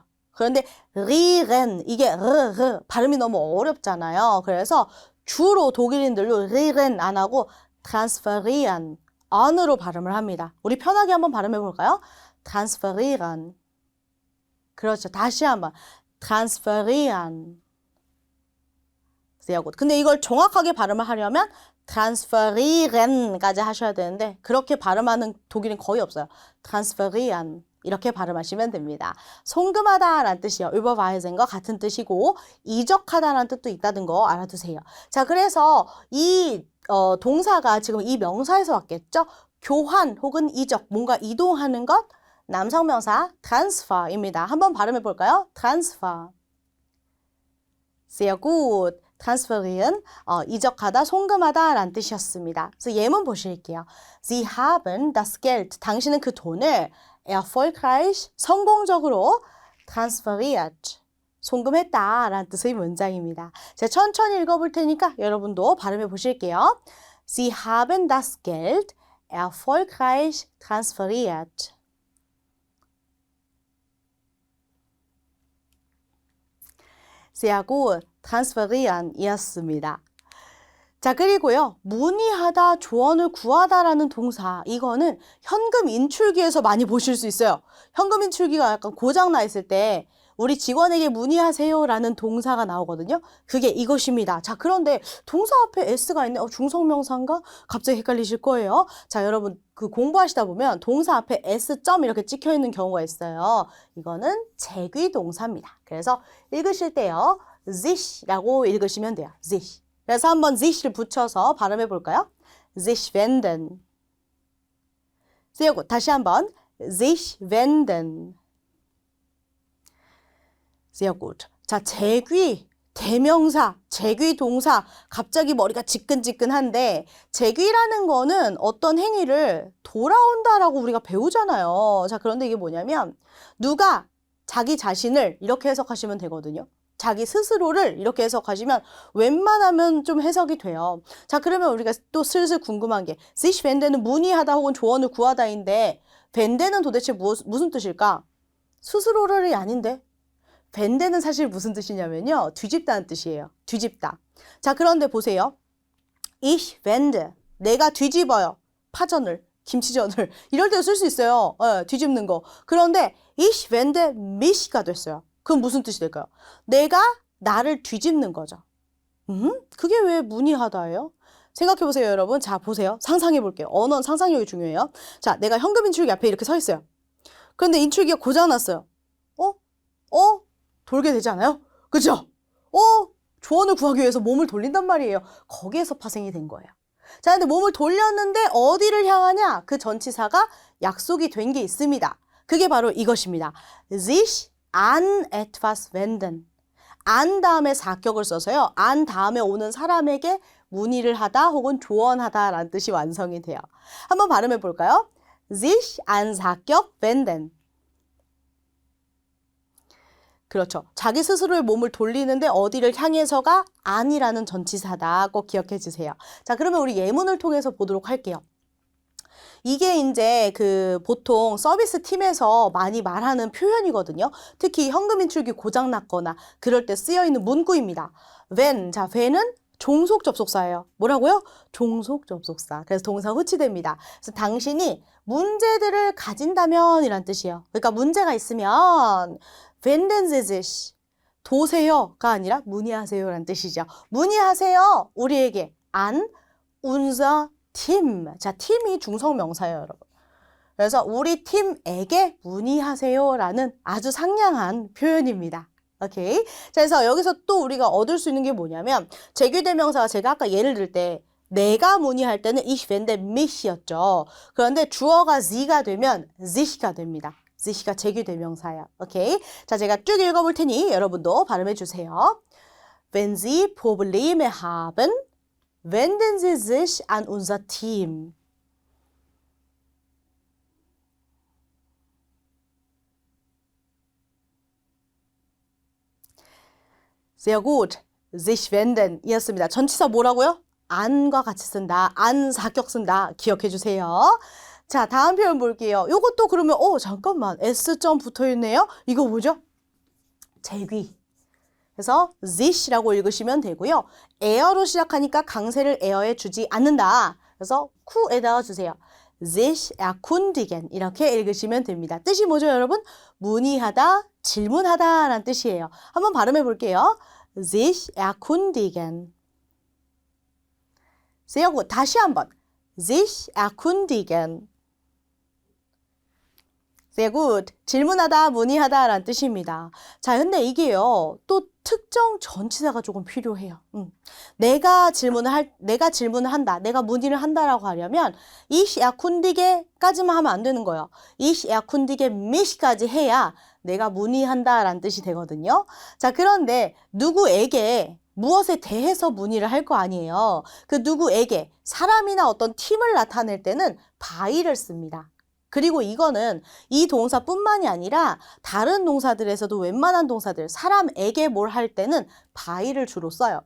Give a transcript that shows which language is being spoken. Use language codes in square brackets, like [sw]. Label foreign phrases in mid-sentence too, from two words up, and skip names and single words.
[ko] 그런데 rieren 이게 발음이 너무 어렵잖아요. 그래서 주로 독일인들도 rieren 안 하고 transferieren on으로 발음을 합니다. 우리 편하게 한번 발음해 볼까요? transferieren. 그렇죠. 다시 한번 transferieren. [de] sehr gut. [ko] 근데 이걸 정확하게 발음을 하려면 transferiren까지 하셔야 되는데 그렇게 발음하는 독일인 거의 없어요. transferieren 이렇게 발음하시면 됩니다. 송금하다라는 뜻이요. überweisen과 같은 뜻이고 이적하다라는 뜻도 있다는 거 알아두세요. 자, 그래서 이 동사가 지금 이 명사에서 왔겠죠. 교환 혹은 이적, 뭔가 이동하는 것 남성 명사 transfer입니다. 한번 발음해 볼까요? transfer. [de] sehr gut. [ko] transferieren, 이적하다, 송금하다 라는 뜻이었습니다. 그래서 예문 보실게요. [de] Sie haben das Geld, [ko] 당신은 그 돈을 erfolgreich, 성공적으로 transferiert, 송금했다 라는 뜻의 문장입니다. 제가 천천히 읽어볼 테니까 여러분도 발음해 보실게요. [de] Sie haben das Geld erfolgreich transferiert. sehr gut. [ko] transferieren 이었습니다. 자, 그리고요. 문의하다, 조언을 구하다라는 동사 이거는 현금 인출기에서 많이 보실 수 있어요. 현금 인출기가 약간 고장나 있을 때 우리 직원에게 문의하세요라는 동사가 나오거든요. 그게 이것입니다. 자, 그런데 동사 앞에 s가 있네. 중성명사인가? 갑자기 헷갈리실 거예요. 자, 여러분 그 공부하시다 보면 동사 앞에 s 점 이렇게 찍혀 있는 경우가 있어요. 이거는 제귀 동사입니다. 그래서 읽으실 때요. sich라고 읽으시면 돼요. sich. 그래서 한번 sich를 붙여서 발음해 볼까요? [de] sich wenden. sehr gut. [ko] 다시 한번 [de] sich wenden. sehr gut. [ko] 자, 제귀, 대명사, 제귀 동사. 갑자기 머리가 지끈지끈한데 제귀라는 거는 어떤 행위를 돌아온다라고 우리가 배우잖아요. 자, 그런데 이게 뭐냐면 누가 자기 자신을 이렇게 해석하시면 되거든요. 자기 스스로를 이렇게 해석하시면 웬만하면 좀 해석이 돼요. 자, 그러면 우리가 또 슬슬 궁금한 게 [de] sich wenden [ko] 은 문의하다 혹은 조언을 구하다인데 wenden은 도대체 무슨 뜻일까? 스스로를이 아닌데 wenden은 사실 무슨 뜻이냐면요. 뒤집다는 뜻이에요. 뒤집다. 자, 그런데 보세요. [de] ich wende. [ko] 내가 뒤집어요. 파전을, 김치전을. 이럴 때도 쓸 수 있어요. 뒤집는 거. 그런데 [de] ich wende mich [ko] 가 됐어요. 그럼 무슨 뜻이 될까요? 내가 나를 뒤집는 거죠. 그게 왜 문의하다예요? 생각해보세요, 여러분. 자, 보세요. 상상해볼게요. 언어는 상상력이 중요해요. 자, 내가 현금 인출기 앞에 이렇게 서 있어요. 그런데 인출기가 고장났어요. 돌게 되지 않아요? 그죠? 조언을 구하기 위해서 몸을 돌린단 말이에요. 거기에서 파생이 된 거예요. 자, 근데 몸을 돌렸는데 어디를 향하냐? 그 전치사가 약속이 된 게 있습니다. 그게 바로 이것입니다. [de] sich an etwas wenden. [ko] an 다음에 사격을 써서요. an 다음에 오는 사람에게 문의를 하다 혹은 조언하다라는 뜻이 완성이 돼요. 한번 발음해 볼까요? [de] sich an 사격 wenden. [ko] 그렇죠. 자기 스스로의 몸을 돌리는데 어디를 향해서가 안이라는 전치사다. 꼭 기억해 주세요. 자, 그러면 우리 예문을 통해서 보도록 할게요. 이게 이제 그 보통 서비스 팀에서 많이 말하는 표현이거든요. 특히 현금 인출기 고장 났거나 그럴 때 쓰여 있는 문구입니다. when, 자, when은 종속 접속사예요. 뭐라고요? 종속 접속사. 그래서 동사 후치됩니다. 그래서 당신이 문제들을 가진다면 이란 뜻이에요. 그러니까 문제가 있으면 [de] wenden Sie sich, [ko] 도세요가 아니라 문의하세요라는 뜻이죠. 문의하세요. 우리에게 [de] an unser [ko] 팀. 자, 팀이 중성명사예요, 여러분. 그래서 우리 팀에게 문의하세요라는 아주 상냥한 표현입니다. 오케이. 자, 그래서 여기서 또 우리가 얻을 수 있는 게 뭐냐면 제규대명사가 제가 아까 예를 들 때 내가 문의할 때는 [de] ich wende mich [ko] 였죠. 그런데 주어가 sie가 되면 sich가 됩니다. sich가 제규대명사예요. 오케이. 자, 제가 쭉 읽어볼 테니 여러분도 발음해 주세요. [de] Wenn Sie Probleme haben, wenden Sie sich an unser Team. Sehr gut. sich wenden [ko] 이었습니다. 전치사 뭐라고요? an과 같이 쓴다. an 사격 쓴다. 기억해 주세요. 자, 다음 표현 볼게요. 요것도 그러면 잠깐만. S 점 붙어 있네요. 이거 뭐죠? 제귀. 그래서 sich라고 읽으시면 되고요. 에어로 시작하니까 강세를 에어에 주지 않는다. 그래서 쿠에다가 주세요. [de] sich erkundigen [ko] 이렇게 읽으시면 됩니다. 뜻이 뭐죠, 여러분? 문의하다, 질문하다 라는 뜻이에요. 한번 발음해 볼게요. [de] sich erkundigen. sehr gut. [ko] 다시 한번. [de] sich erkundigen. sehr gut. [ko] 질문하다, 문의하다 라는 뜻입니다. 자, 근데 이게요. 또 특정 전치사가 조금 필요해요. 내가 질문을 한다. 내가 문의를 한다라고 하려면 [de] ich erkundige [ko] 까지만 하면 안 되는 거예요. [de] ich erkundige mich [ko] 까지 해야 내가 문의한다라는 뜻이 되거든요. 자, 그런데 누구에게 무엇에 대해서 문의를 할 거 아니에요. 그 누구에게 사람이나 어떤 팀을 나타낼 때는 by를 씁니다. 그리고 이거는 이 동사뿐만이 아니라 다른 동사들에서도 웬만한 동사들, 사람에게 뭘 할 때는 by를 주로 써요.